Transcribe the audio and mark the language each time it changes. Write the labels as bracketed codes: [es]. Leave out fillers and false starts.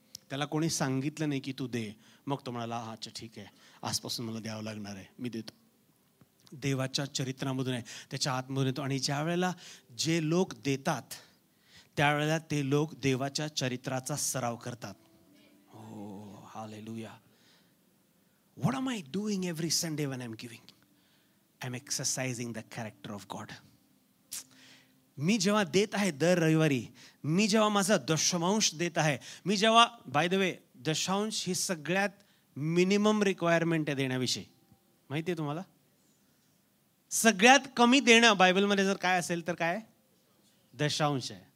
[mr] त्याला कोणी सांगितलं नाही की तू दे, मग तो म्हणाला अच्छा ठीक आहे, आजपासून मला द्यावं लागणार आहे, मी देतो. देवाच्या चरित्रामधून आहे, त्याच्या आतमधून येतो. आणि ज्या वेळेला जे लोक देतात त्यावेळेला ते लोक देवाच्या चरित्राचा सराव करतात. हो, hallelujah. [en] What am I doing every Sunday when I'm giving? I'm exercising the character of God. [mr] मी जेव्हा देत आहे दर रविवारी, मी जेव्हा माझा दशमांश देत आहे, मी जेव्हा, [en] by the way, [mr] दशांश ही सगळ्यात मिनिमम रिक्वायरमेंट आहे देण्याविषयी. माहिती आहे तुम्हाला? सगळ्यात कमी देणं बायबलमध्ये जर काय असेल तर काय? दशांश आहे.